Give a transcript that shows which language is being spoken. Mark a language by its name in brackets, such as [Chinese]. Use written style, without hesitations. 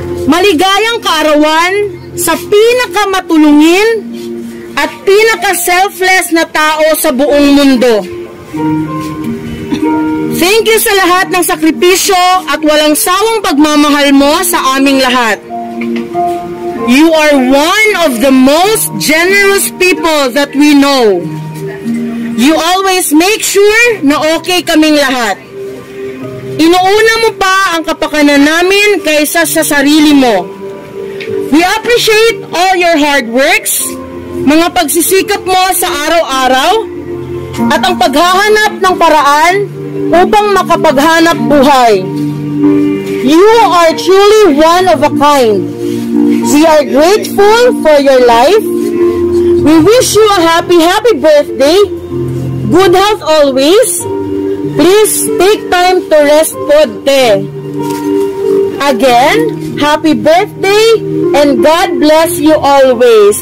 [Filipino] Maligayang kaarawan sa pinakamatulungin at pinaka-selfless na tao sa buong mundo. [English] Thank you [Filipino] sa lahat ng sakripisyo at walang sawang pagmamahal mo sa aming lahat. [English] You are one of the most generous people that we know. You always make sure [Filipino] na okay kaming lahat. Inuuna mo pa ang kapakanan namin kaysa sa sarili mo. [English] We appreciate all your hard works, [Filipino] mga pagsisikap mo sa araw-araw, at ang paghahanap ng paraan upang makapaghanap buhay. [English] You are truly one of a kind. We are grateful for your life. We wish you a happy birthday. Good health always. Please take time to rest po te. Again, happy birthday and God bless you always.